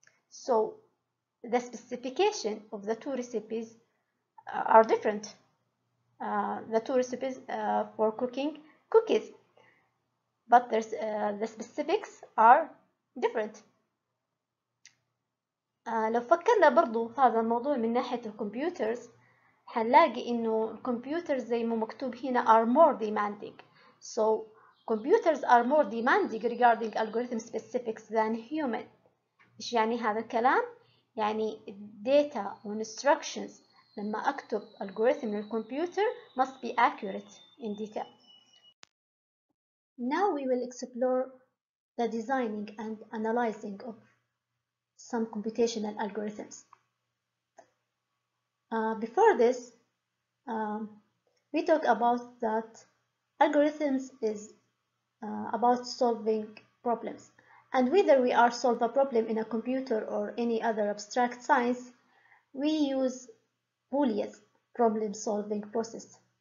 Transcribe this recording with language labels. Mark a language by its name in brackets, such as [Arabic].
[English] So the specification of the two recipes are different. The two recipes for cooking cookies, but the specifics are different. [Arabic] لو فكرنا برضو في هذا الموضوع من ناحية الكمبيوترز هنلاقي إنه الكمبيوترز زي ما مكتوب هنا [English] are more demanding. So computers are more demanding regarding algorithm specifics than human. [Arabic] إيش يعني هذا الكلام؟ يعني data و instructions لما أكتب algorithm للكمبيوتر [English] must be accurate in detail. Now we will explore the designing and analyzing of some computational algorithms. Before this, we talk about that algorithms is about solving problems, and whether we are solve a problem in a computer or any other abstract science, we use Boolean problem solving process.